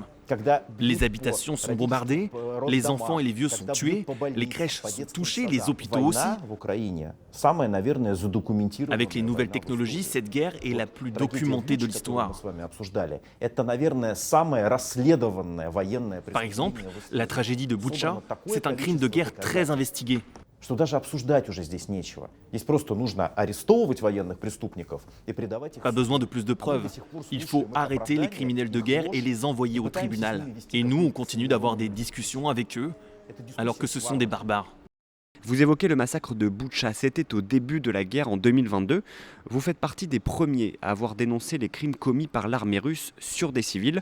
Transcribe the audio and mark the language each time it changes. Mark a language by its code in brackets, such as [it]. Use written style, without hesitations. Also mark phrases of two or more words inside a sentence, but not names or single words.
[fr] Les habitations sont bombardées, les enfants et les vieux sont tués, les crèches sont touchées, les hôpitaux aussi. Avec les nouvelles technologies, cette guerre est la plus documentée de l'histoire. Par exemple, la tragédie de Boutcha, c'est un crime de guerre très investigué. [ru] Что даже обсуждать уже здесь нечего. Здесь просто нужно арестовывать военных преступников и предавать их... [fr] Pas besoin de plus de preuves. Il faut arrêter les criminels de guerre et les envoyer au tribunal. Et nous, on continue d'avoir des discussions avec eux, alors que ce sont des barbares. Vous évoquez le massacre de Boutcha, c'était au début de la guerre en 2022. Vous faites partie des premiers à avoir dénoncé les crimes commis par l'armée russe sur des civils.